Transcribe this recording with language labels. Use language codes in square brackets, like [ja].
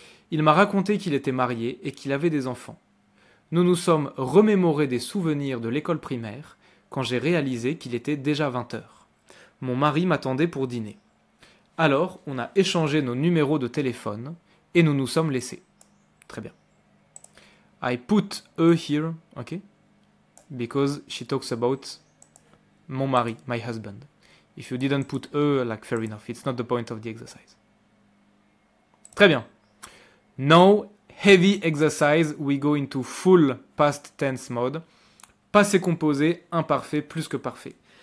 [fr] Il m'a raconté qu'il était marié et qu'il avait des enfants. Nous nous sommes remémorés des souvenirs de l'école primaire quand j'ai réalisé qu'il était déjà 20 heures. Mon mari m'attendait pour dîner. Alors, on a échangé nos numéros de téléphone et nous nous sommes laissés. Très bien. [en] I put e here, okay? Because she talks about [fr] mon mari, [en] my husband. If you didn't put e, like fair enough, it's not the point of the exercise. [fr] Très bien. [en] Now, heavy exercise, we go into full past tense mode. [fr] Passé composé, imparfait, plus que parfait.